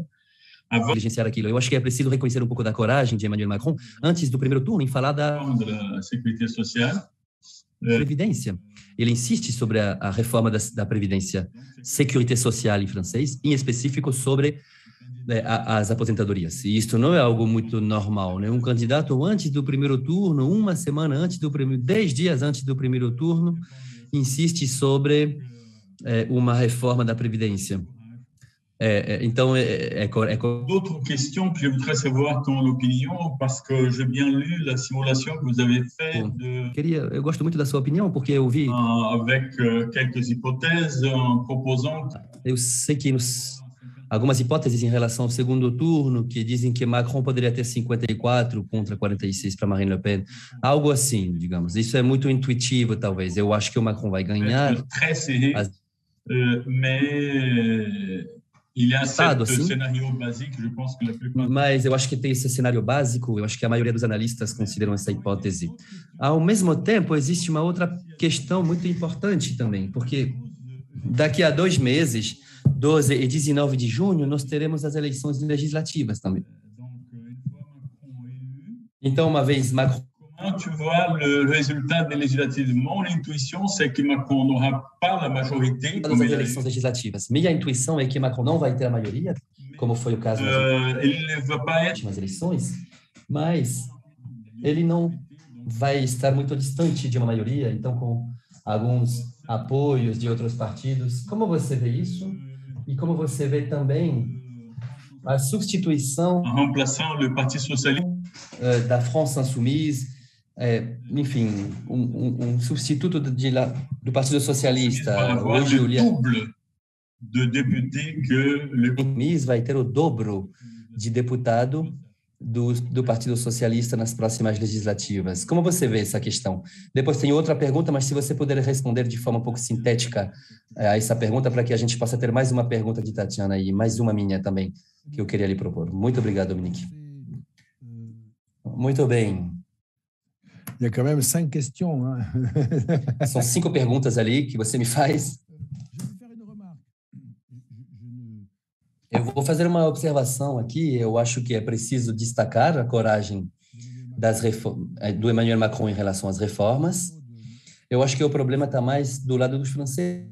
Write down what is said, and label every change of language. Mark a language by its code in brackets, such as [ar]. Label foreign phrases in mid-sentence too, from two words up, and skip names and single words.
[pt] Negligenciar aquilo. Eu acho que é preciso reconhecer um pouco da coragem de Emmanuel Macron antes do primeiro turno em falar da Previdência. Ele insiste sobre a reforma da Previdência, [fr] Sécurité Sociale [pt] em francês, em específico sobre as aposentadorias. E isto não é algo muito normal, né? Um candidato antes do primeiro turno, uma semana antes do primeiro, 10 dias antes do primeiro turno, insiste sobre uma reforma da Previdência. Então, [fr] D'autres questions que je voudrais savoir ton opinion, parce que j'ai bien lu la simulation que vous avez faite [pt] eu gosto muito da sua opinião, porque eu vi... [fr] avec quelques hypothèses en proposant... [pt] Eu sei que algumas hipóteses em relação ao segundo turno, que dizem que Macron poderia ter 54 contra 46 para Marine Le Pen. Algo assim, digamos. Isso é muito intuitivo, talvez. Eu acho que o Macron vai ganhar. [fr] Très serré, mais... Il y a ce scénario basique, je pense que la plupart... [pt] Mas eu acho que tem esse cenário básico, eu acho que a maioria dos analistas consideram essa hipótese. Ao mesmo tempo, existe uma outra questão muito importante também, porque daqui a 2 meses, 12 e 19 de junho, nós teremos as eleições legislativas também. Então, uma vez Macron... [fr] Tu vois le résultat des législatives. Mon intuition, c'est que Macron n'aura pas la majorité. [pt] Das eleições legislativas. Minha intuição é que Macron não vai ter a maioria, como foi o caso nas últimas eleições, mas ele não vai estar muito distante de uma maioria, então com alguns apoios de outros partidos. Como você vê isso? E como você vê também a substituição [fr] remplaçant le Parti socialiste [pt] da France Insoumise, enfim, substituto do Partido Socialista. Hoje o [fr] double de députés que [pt] le vai ter o dobro de deputado do Partido Socialista nas próximas legislativas. Como você vê essa questão? Depois tem outra pergunta, mas se você puder responder de forma um pouco sintética a essa pergunta, para que a gente possa ter mais uma pergunta de Tatiana e mais uma minha também, que eu queria lhe propor. Muito obrigado, Dominique. Muito bem. [fr] Il y a quand même 5 questions. Hein? [pt] São 5 perguntas ali que você me faz. Eu vou fazer uma observação aqui. Eu acho que é preciso destacar a coragem do Emmanuel Macron em relação às reformas. Eu acho que o problema está mais do lado dos franceses.